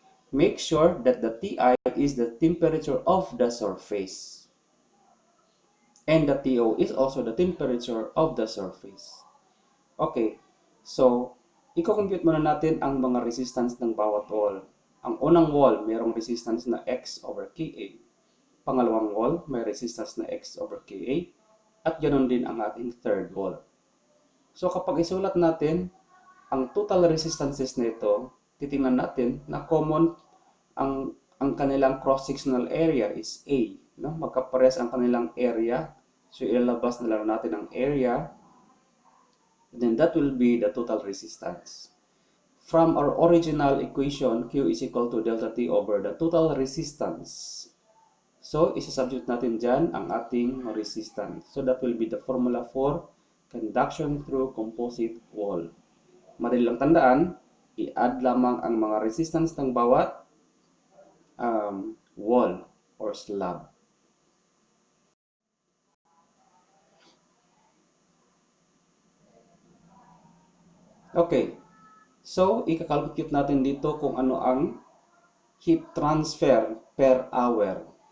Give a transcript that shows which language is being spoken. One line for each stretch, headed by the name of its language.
English: Make sure that the Ti is the temperature of the surface. And the To is also the temperature of the surface.
Filipino: Okay, so i-compute muna natin ang mga resistance ng bawat wall. Ang unang wall, mayroong resistance na x over Ka. Pangalawang wall, may resistance na x over Ka. At ganoon din ang ating third wall. So kapag isulat natin ang total resistances nito, titingnan natin na common ang kanilang cross-sectional area is A. No? Magkapares ang kanilang area. So ilalabas na lang natin ang area.
English: Then that will be the total resistance. From our original equation, Q is equal to delta T over the total resistance.
Filipino: So, isa-substitute natin dyan ang ating resistance.
English: So, that will be the formula for conduction through composite wall.
Filipino: Madali lang tandaan, i-add lamang ang mga resistance ng bawat wall or slab. Okay, so ika-calculate natin dito kung ano ang heat transfer per hour.